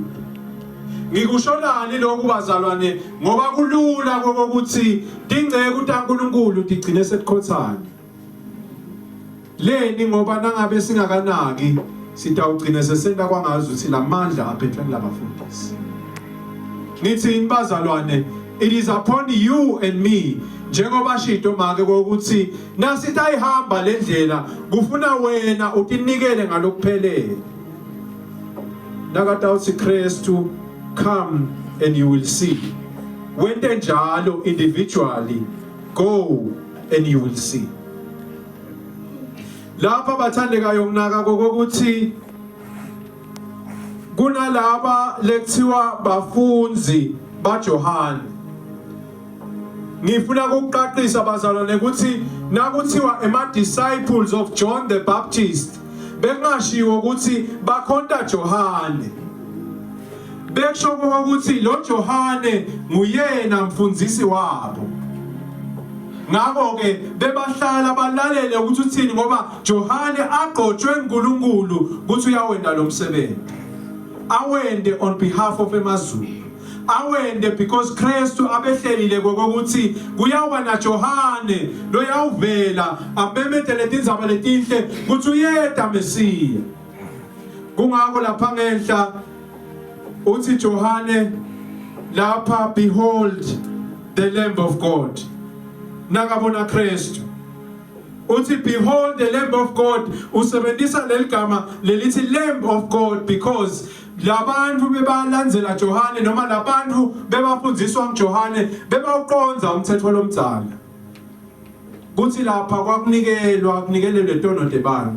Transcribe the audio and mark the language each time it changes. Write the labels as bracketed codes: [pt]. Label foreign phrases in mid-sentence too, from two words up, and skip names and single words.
[ss] Ngikusholani lokhu bazalwane ngoba kulula kokuthi dingeke uNkulunkulu digcine sekukhothana. Leni ngoba nangabe singakanaki sitawugcina sesenta kwangazi ukuthi lamandla aphethe kulabafundisi. Nithi bazalwane, [en] it is upon you and me [ss] njengoba shito make ukuthi nasitayihamba lendlela kufuna wena utinikele ngalokuphelele. Nakata uthi Kristu [en] come and you will see. [ss] Wente njalo [en] individually go and you will see. [ss] Lapha bathandekayo nginaka kokuthi kunalaba lekuthiwa bafunzi baJohane. Ngifuna ukuqaqisa bazalwane ukuthi nakuthiwa [en] disciples of John the Baptist [ss] bekungashiwo ukuthi bakhonta Johane. Bekusho ukuthi lo Johane nguyena mfundisi wabo. Ngakho ke bebahlala balalele ukuthi uthini ngoba Johane aqotshwe uNkulunkulu ukuthi uyawenda lo msebenzi. Awende [en] on behalf of [ss] emazulu. Awende because Kristu abehlelile kokuthi kuyawuba na Johane lo yawuvela amemethele tindzaba letinhle ukuthi uyeda Messiah. Kungakho lapha ngenhla uthi Johane lapha [en] behold the Lamb of God. [ss] Nakabona Kristu uthi [en] behold the Lamb of God [ss] usebenzisa leligama lelithi [en] Lamb of God [ss] because labantu bebalandzela Johane noma labantu bebafundziswa nguJohane bebawuqonza umthetho lomdzala kuthi lapha kwakunikelelwe tono tebantu.